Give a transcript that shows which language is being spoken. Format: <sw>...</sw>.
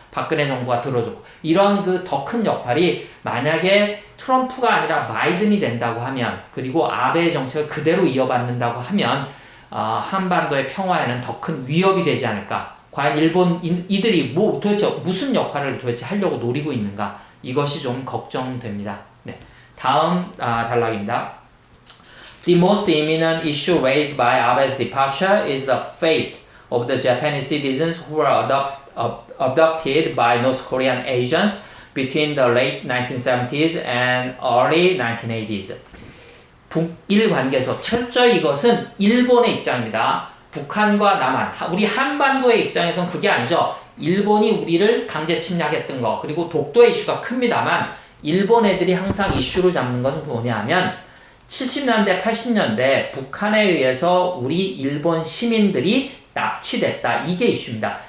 <ko>박근혜 정부가 들어줬고 이런 그 더 큰 역할이 만약에 트럼프가 아니라 바이든이 된다고 하면 그리고 아베의 정책을 그대로 이어받는다고 하면 한반도의 평화에는 더 큰 위협이 되지 않을까. 과연 이들이 도대체 무슨 역할을 도대체 하려고 노리고 있는가. 이것이 좀 걱정됩니다. 네. 다음 단락입니다.</ko> <en>The most imminent issue raised by Abe's departure is the fate of the Japanese citizens who were abducted by North Korean agents between the late 1970s and early 1980s.</en> <ko>북일 관계에서 철저히 이것은 일본의 입장입니다. 북한과 남한, 우리 한반도의 입장에선 그게 아니죠. 일본이 우리를 강제 침략했던 거, 그리고 독도의 이슈가 큽니다만 일본 애들이 항상 이슈로 잡는 것은 뭐냐면 70년대, 80년대 북한에 의해서 우리 일본 시민들이 납치됐다. 이게 이슈입니다.</ko>